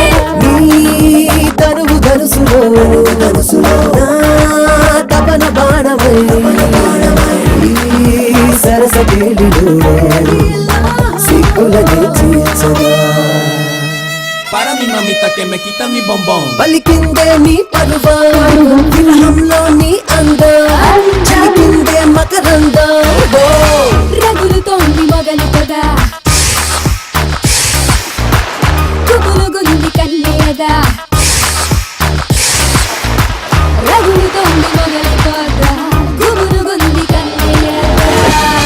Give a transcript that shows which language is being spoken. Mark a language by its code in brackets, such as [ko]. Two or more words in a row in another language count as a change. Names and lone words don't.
[te] నీ తనువు ధనుసులో నా తపన బాణమై సరస కేళిలో సిక్కులని చీల్చగా [es] para mi mamita que me quita mi bombón [te] పలికిందే నీ పరువం విరహంలో నీ అందం చిలికిందే మకరందం రగులుతోంది మొగలి పొద గుబులు గుంది కన్నయ్యదా రగులుతోంది మొగలి పొద గుబులు గుంది కన్నయ్యదా